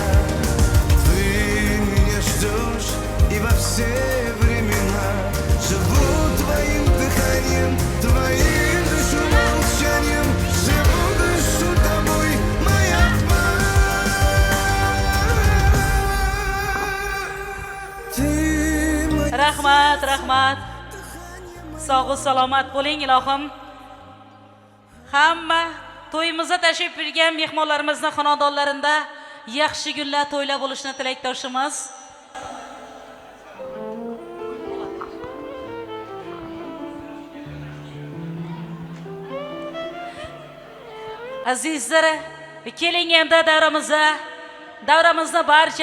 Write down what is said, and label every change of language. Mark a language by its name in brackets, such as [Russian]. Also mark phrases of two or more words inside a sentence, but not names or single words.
[Russian] Ты меня ждешь, и во все времена живу твоим дыханием, твоим дышу молчанием, живу, дышу тобой, моя бала. Ты моя [Uzbek] Rahmat, rahmat. Sog'u salomat bo'ling ilohim. Hamma to'yimizga tashrif buyurgan mehmonlarimizning xonadonlarida yaxshi kunlar to'ylab bo'lishni tilakdoshimiz. Azizlar, keling endi davramizda barcha